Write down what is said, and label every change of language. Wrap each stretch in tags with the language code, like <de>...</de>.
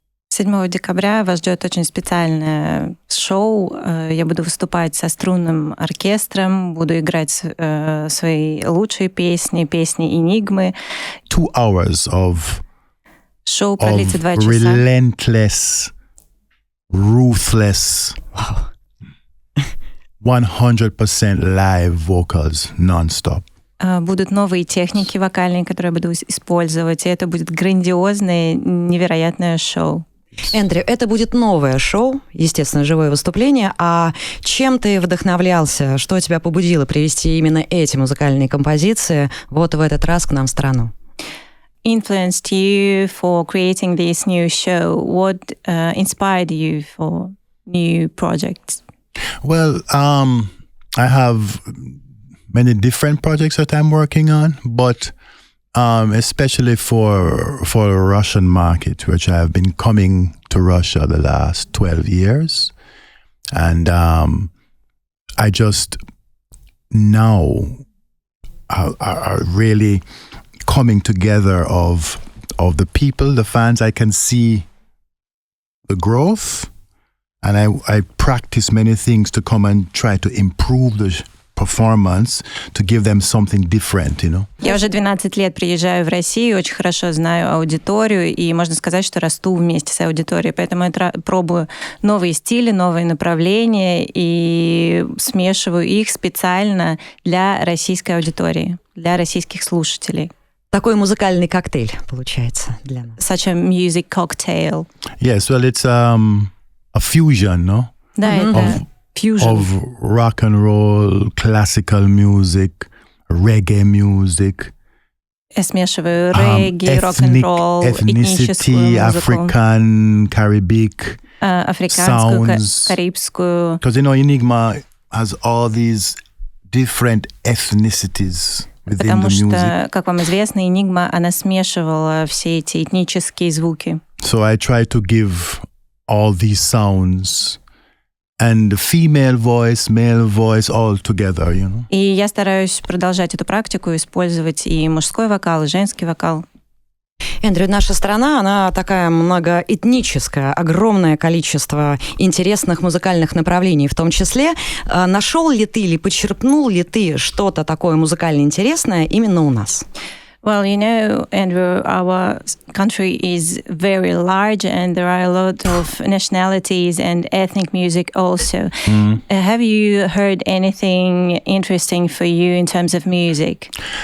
<ru>7 декабря вас ждет очень специальное шоу. Я буду выступать со струнным оркестром, буду играть свои лучшие песни Энигмы.</ru> <en>2 hours of</en> <ru>шоу продлится 2 часа.</ru> <en>Relentless, ruthless, 100% live vocals non-stop.</en> <ru>Будут новые техники вокальные, которые я буду использовать, и это будет грандиозное, невероятное шоу. Эндрю, это будет новое шоу, естественно, живое выступление. А чем ты вдохновлялся? Что тебя побудило привести именно эти музыкальные композиции вот в этот раз к нам в страну?</ru> <en>Influenced you for creating this new show? What inspired you for new projects? Well, I have many different projects that I'm working on, but especially for the Russian market, which I've been coming to Russia the last 12 years. And I just now are really coming together of the people, the fans. I can see the growth, and I practice many things to come and try to improve the performance, to give them something different, you know.</en> <ru>Я уже 12 лет приезжаю в Россию, очень хорошо знаю аудиторию, и можно сказать, что расту вместе с аудиторией, поэтому я пробую новые стили, новые направления и смешиваю их специально для российской аудитории, для российских слушателей. Такой музыкальный коктейль получается для нас.</ru> <en>Such a music cocktail. Yes, well, it's a fusion, no?</en> <ru>Да, это fusion.</ru> <en>Of rock and roll, classical music, reggae music.</en> <ru>Я смешиваю регги, рок-н-ролл, этническую музыку.</ru> <en>African, Caribbean,</en> <ru>африканскую,</ru> <en>sounds.</en> <ru>карибскую.</ru> <en>Because, you know, Enigma has all these different ethnicities within</en> <ru>Потому</ru> <en>the music.</en> <ru>что, как вам известно, Enigma, она смешивала все эти этнические звуки.</ru> <en>So I try to give all these sounds and the female voice, male voice all together, you know.</en> <ru>И я стараюсь продолжать эту практику, использовать и мужской вокал, и женский вокал. Эндрю, наша страна, она такая многоэтническая, огромное количество интересных музыкальных направлений в том числе. Нашел ли ты или почерпнул ли ты что-то такое музыкально интересное именно у нас?</ru> <en>Well, you know, Andrew, our country is very large and there are a lot of nationalities and ethnic music also. Have you heard anything interesting for you in terms of music?</en>